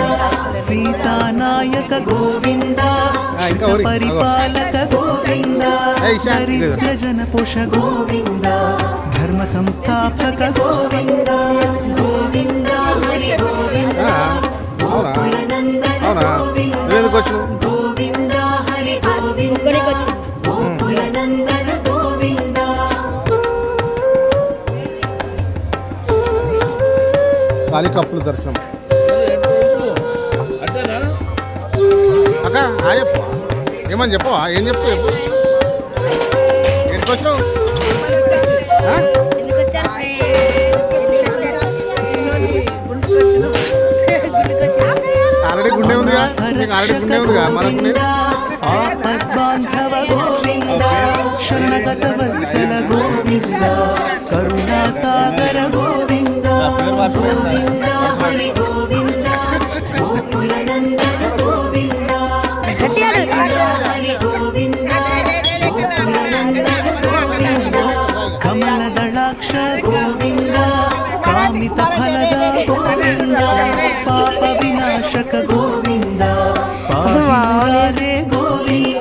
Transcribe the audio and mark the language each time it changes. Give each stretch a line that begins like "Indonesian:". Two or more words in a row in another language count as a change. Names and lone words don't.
Sanskrit: ಸೀತಾನಾಯಕ ಗೋವಿಂದ ಪರಿಪಾಲಕ ಗೋವಿಂದ ದರಿದ್ರ ಜನಪೋಷ ಗೋವಿಂದ ಧರ್ಮ ಸಂಸ್ಥಾಪಕ ಗೋವಿಂದ ಗೋವಿಂದ ಹರಿ ಗೋವಿಂದ ಗೋಕುಲನಂದನ ಗೋವಿಂದ ಗೋವಿಂದ ಹರಿ ಗೋವಿಂದ
Telugu: ఇక్కడికి వచ్చి
Sanskrit: ಗೋಕುಲನಂದನ ಗೋವಿಂದ
Telugu: కాళికప్పుల దర్శనం అక్క చెప్పు ఏమని చెప్పవా ఏం చెప్తావు చెప్పు ఎక్కడికి వచ్చినావు ఎందుకు వచ్చారు గుడికి వచ్చారు ఆల్రెడీ గుండె ఉందిగా నీకు ఆల్రెడీ గుండె ఉందిగా మనకు
Sanskrit: ఆపద్బాంధవ గోవింద శరణగత వత్సల గోవింద కరుణాసాగర గోవింద ಗೋವಿಂದ ಹರಿ ಗೋವಿಂದ ಗೋಕುಲನಂದನ ಗೋವಿಂದ ಹರಿ ಗೋವಿಂದ ಗೋಕುಲನಂದನ ಗೋವಿಂದ ಕಮಲದಳಾಕ್ಷ ಗೋವಿಂದ ಕಾಮಿತ ಫಲದ ಗೋವಿಂದ ಪಾಪ ವಿನಾಶಕ ಗೋವಿಂದ ಪಾವಿರೇ ಗೋವಿಂದ